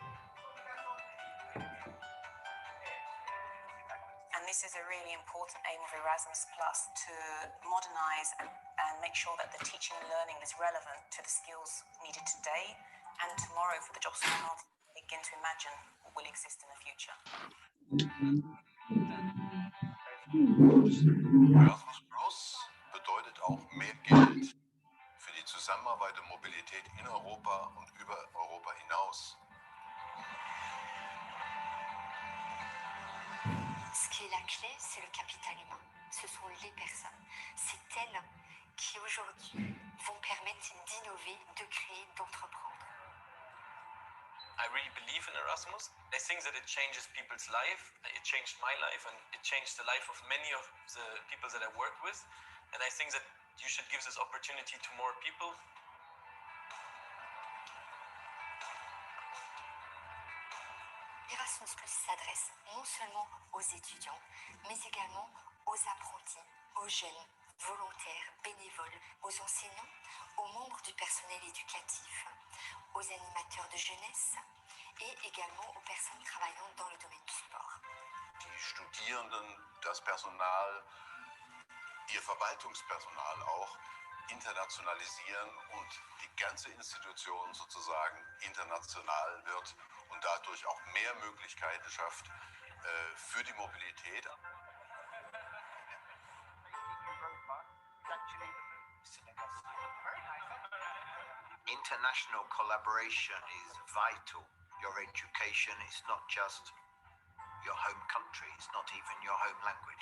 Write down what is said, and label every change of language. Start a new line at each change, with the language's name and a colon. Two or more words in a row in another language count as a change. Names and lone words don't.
English: And this is a really important aim of Erasmus Plus, to modernise and make sure that the teaching and learning is relevant to the skills needed today and tomorrow for the jobs we cannot begin to imagine will exist in the future.
German: Erasmus Plus bedeutet auch mehr Geld für die Zusammenarbeit und Mobilität in Europa und über Europa hinaus.
French: Ce qui est la clé, c'est le capital humain. Ce sont les personnes. C'est elles qui aujourd'hui vont permettre d'innover, de créer, d'entreprendre.
English: I really believe in Erasmus. I think that it changes people's life. It changed my life, and it changed the life of many of the people that I work with. And I think that you should give this opportunity to more people.
French: Erasmus Plus s'adresse non seulement aux étudiants, mais également aux apprentis, aux jeunes, volontaires, bénévoles, aux enseignants, aux membres du personnel éducatif, aux animateurs de jeunesse et également aux personnes travaillant dans le domaine du sport.
German: die Studierenden, das Personal, ihr Verwaltungspersonal auch internationalisieren und die ganze Institution sozusagen international wird und dadurch auch mehr Möglichkeiten schafft für die Mobilität.
English: International collaboration is vital. Your education is not just your home country, it's not even your home language.